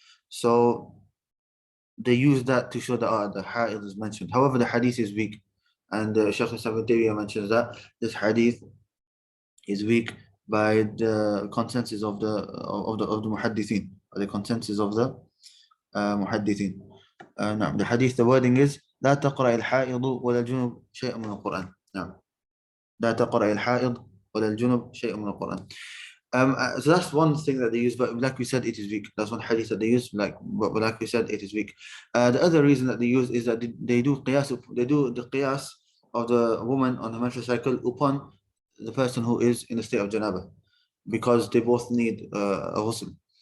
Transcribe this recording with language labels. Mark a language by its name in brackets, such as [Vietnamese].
[English] So they use that to show that the ha'id is mentioned. However, the hadith is weak, and Shaykh Ibn Taymiyyah mentions that this hadith is weak by the consensus of the muhaddithin, or the consensus of the muhaddithin. [Arabic] نعم, [English] the hadith, the wording is [Arabic] لا تقرأ الحائض ولا الجنب شيئا من القرآن. نعم, لا تقرأ الحائض ولا الجنب شيئا من القرآن. [English] So that's one thing that they use, but like we said, it is weak. That's one hadith that they use, but like we said, it is weak. The other reason that they use is that they do the qiyas of the woman on the menstrual cycle upon the person who is in a state of janaba, because they both need a ghusl.